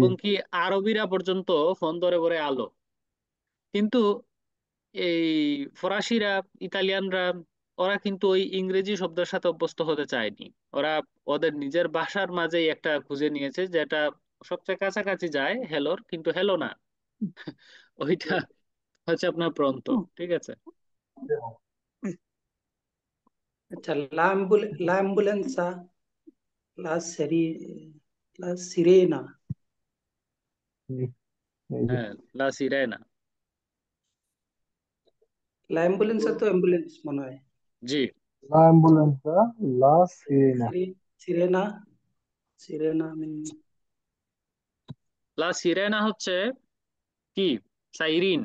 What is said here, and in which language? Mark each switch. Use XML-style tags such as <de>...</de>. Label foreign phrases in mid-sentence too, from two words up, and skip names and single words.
<bn>এবং কি আরবিরা পর্যন্ত ফোন ধরে বলে আলো। কিন্তু এই ফরাসিরা, ইতালিয়ানরা, ওরা কিন্তু ওই ইংরেজি শব্দের সাথে অভ্যস্ত হতে চায়নি। ওরা ওদের নিজের ভাষার মাঝেই একটা খুঁজে নিয়েছে যেটা সবচেয়ে কাছাকাছি যায় হ্যালোর, কিন্তু হ্যালো না, ওইটা হচ্ছে আপনার প্রন্ত, ঠিক আছে। আচ্ছা,</bn> <it>l'ambulanza, la seri la sirena,</it> <bn>জি, এই যে</bn> <it>হ্যাঁ, la sirena. la ambulancia</it> <bn>তো অ্যাম্বুলেন্স মনে হয়। জি,</bn> <it>la ambulanza, la sirena. sirena, sirena la sirena</it> <bn>হচ্ছে কি, সাইরিন।</bn>